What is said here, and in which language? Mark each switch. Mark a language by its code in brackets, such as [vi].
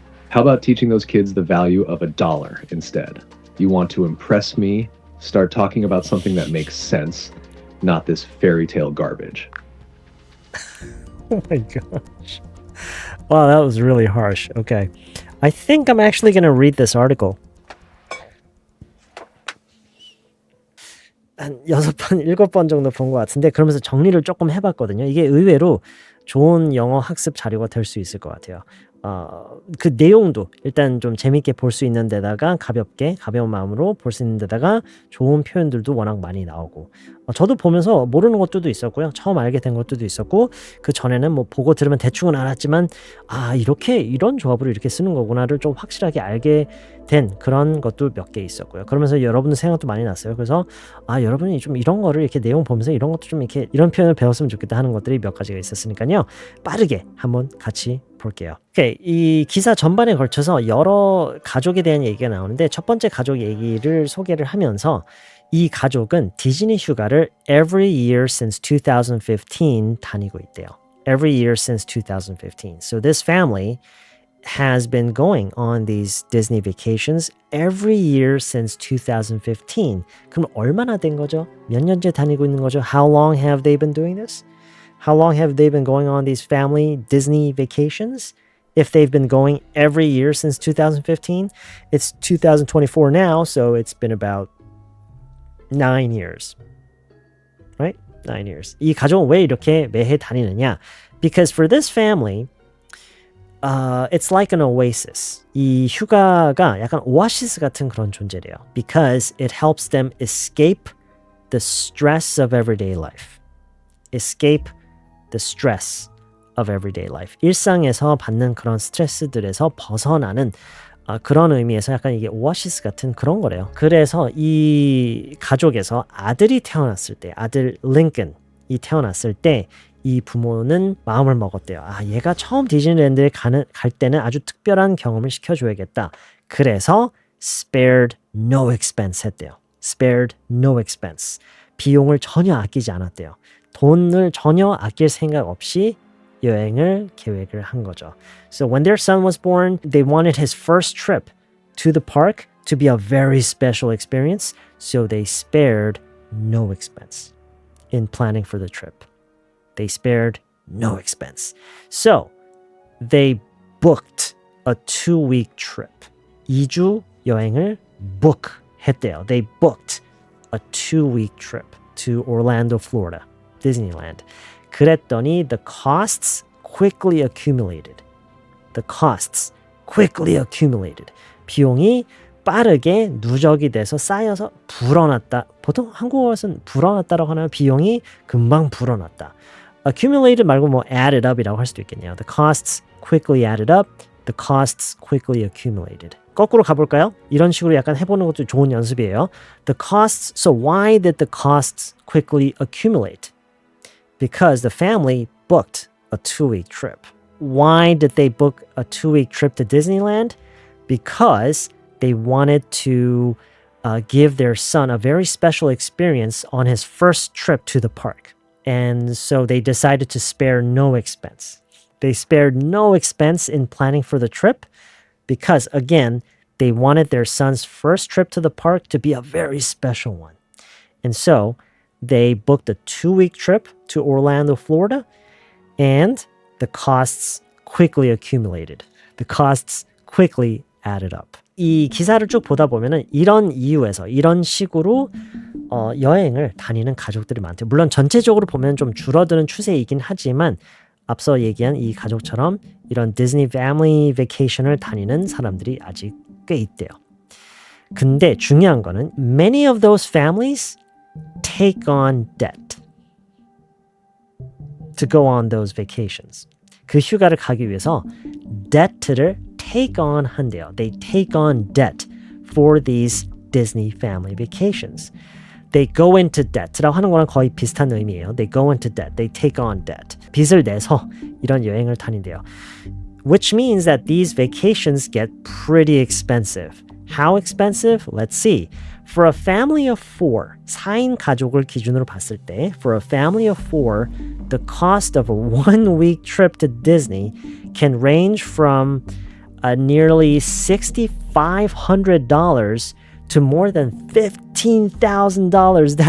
[en] How about teaching those kids the value of $1 instead? You want to impress me? Start talking about something that makes sense, not this fairy tale garbage. Oh my gosh. Wow, that was really harsh. Okay. I think I'm actually going to read this article. [ko] 한 6번, 7번 정도 본 것 같은데 그러면서 정리를 조금 해봤거든요. 이게 의외로 좋은 영어 학습 자료가 될 수 있을 것 같아요. 그 내용도 일단 좀 재밌게 볼 수 있는 데다가 가벼운 마음으로 볼 수 있는 데다가 좋은 표현들도 워낙 많이 나오고 저도 보면서 모르는 것들도 있었고요. 처음 알게 된 것들도 있었고 그 전에는 뭐 보고 들으면 대충은 알았지만 이런 조합으로 이렇게 쓰는 거구나를 좀 확실하게 알게 된 그런 것도 몇 개 있었고요. 그러면서 여러분들 생각도 많이 났어요. 그래서 여러분이 좀 이런 거를 이렇게 내용 보면서 이런 것도 좀 이렇게 이런 표현을 배웠으면 좋겠다 하는 것들이 몇 가지가 있었으니까요. 빠르게 한번 같이 볼게요. 오케이, 이 기사 전반에 걸쳐서 여러 가족에 대한 얘기가 나오는데 첫 번째 가족 얘기를 소개를 하면서 이 가족은 디즈니 휴가를 [en] every year since 2015 [ko] 다니고 있대요. [en] Every year since 2015. So this family has been going on these Disney vacations every year since 2015. [ko] 그럼 얼마나 된 거죠? 몇 년째 다니고 있는 거죠? [en] How long have they been doing this? How long have they been going on these family Disney vacations? If they've been going every year since 2015, it's 2024 now, so it's been about 9 years. Right? 9 years. [ko] 이 가족은 왜 이렇게 매해 다니느냐? [en] Because for this family, it's like an oasis. [ko] 이 휴가가 약간 오아시스 같은 그런 존재래요. [en] Because it helps them escape the stress of everyday life. Escape the stress of everyday life. [ko] 일상에서 받는 그런 스트레스들에서 벗어나는 그런 의미에서 약간 이게 오아시스 같은 그런 거래요. 그래서 이 가족에서 아들이 태어났을 때, 아들 링컨이 태어났을 때 이 부모는 마음을 먹었대요. 얘가 처음 디즈니랜드에 갈 때는 아주 특별한 경험을 시켜줘야겠다. 그래서 [en] spared no expense [ko] 했대요. [en] spared no expense. [ko] 비용을 전혀 아끼지 않았대요. 돈을 전혀 아낄 생각 없이 여행을 계획을 한 거죠. [en] So when their son was born, they wanted his first trip to the park to be a very special experience, so they spared no expense in planning for the trip. They spared no expense. So they booked a 2-week trip. [ko] 2주 여행을 book 했대요. [en] They booked a 2-week trip to Orlando, Florida, Disneyland. [ko] 그랬더니 [en] the costs quickly accumulated. The costs quickly accumulated. [ko] 비용이 빠르게 누적이 돼서 쌓여서 불어났다. 보통 한국어에서는 불어났다라고 하나요? 비용이 금방 불어났다. Accumulated 말고 뭐 [en] added up [ko] 이라고 할 수도 있겠네요. [en] The costs quickly added up. The costs quickly accumulated. [ko] 거꾸로 가볼까요? 이런 식으로 약간 해보는 것도 좋은 연습이에요. [en] The costs, so why did the costs quickly accumulate? Because the family booked a 2-week trip. Why did they book a 2-week trip to Disneyland? Because they wanted to give their son a very special experience on his first trip to the park. And so they decided to spare no expense. They spared no expense in planning for the trip because, again, they wanted their son's first trip to the park to be a very special one. And so they booked a 2-week trip to Orlando, Florida, and the costs quickly accumulated. The costs quickly added up. [ko] 이 기사를 쭉 보다 보면은 이런 이유에서 이런 식으로 여행을 다니는 가족들이 많대요. 물론 전체적으로 보면 좀 줄어드는 추세이긴 하지만 앞서 얘기한 이 가족처럼 이런 디즈니 패밀리 베이케이션을 다니는 사람들이 아직 꽤 있대요. 근데 중요한 거는 [en] many of those families take on debt to go on those vacations. [ko] 그 휴가를 가기 위해서 debt를 [en] take on [ko] 한대요. [en] They take on debt for these Disney family vacations. They go into debt [ko] 라고 하는 거랑 거의 비슷한 의미예요. [en] They go into debt. They take on debt. [ko] 빚을 내서 이런 여행을 다닌대요. [en] Which means that these vacations get pretty expensive. How expensive? Let's see. For a family of 4, [ko] 4인 가족을 기준으로 봤을 때 [en] for a family of 4, the cost of a 1-week trip to Disney can range from nearly $6,500 to more than $15,000.